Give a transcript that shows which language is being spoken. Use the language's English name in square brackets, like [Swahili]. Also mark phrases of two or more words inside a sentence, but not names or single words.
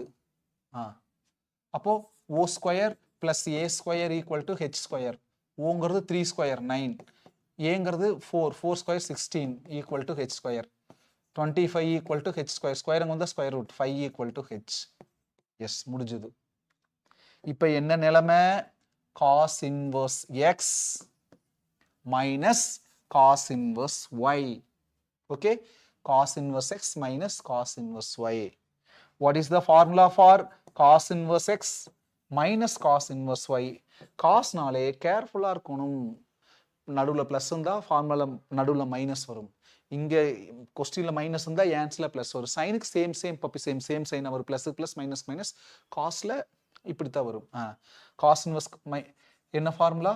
[English] அப்போ O square plus A square equal to H square. ஓங்கிறது 3 ஸ்கொயர் 9, ஏங்கிறது 4, 4 ஸ்கொயர் 16 equal to H square. 25 equal to H square. ஸ்கொயர் [Tamil] அங்க வந்து [English] square root 5 equal to H. [Tamil] எஸ், முடிஞ்சது. இப்ப என்ன நிலைமை? [English] cos inverse x minus cos inverse y. Okay, cos inverse x minus cos inverse y. What is the formula for cos inverse x minus cos inverse y? [Tamil] cos நாலே கேர்ஃபுல்லா இருக்கணும். நடுவுல பிளஸ் இருந்தா ஃபார்முலா நடுவுல மைனஸ் வரும். இங்க கொஸ்டின்ல மைனஸ் இருந்தா ஆன்சர்ல பிளஸ் வரும். சைனுக்கு சேம் பப்பி சேம் சைன் வரும். [English] plus plus minus minus. [Tamil] காஸ்ல இப்படித்தான் வரும். [English] cos inverse [Tamil] என்ன ஃபார்முலா?